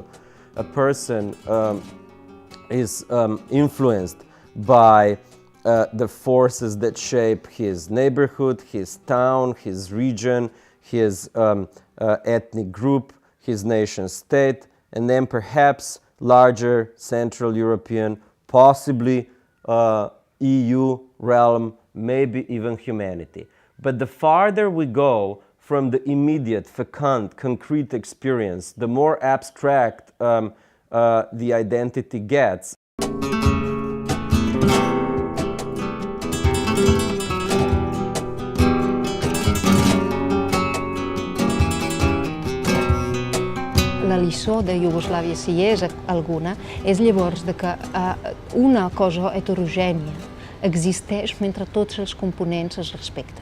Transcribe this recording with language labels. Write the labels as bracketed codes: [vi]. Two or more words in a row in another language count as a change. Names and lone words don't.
[en] A person is influenced by the forces that shape his neighborhood, his town, his region, his ethnic group, his nation state, and then perhaps larger Central European, possibly EU realm, maybe even humanity. But the farther we go from the immediate, fecund, concrete experience, the more abstract the identity gets. [ca] La lliçó de Iugoslàvia, si hi és alguna, és llavors de que una cosa heterogènia existeix mentre tots els components es respecten.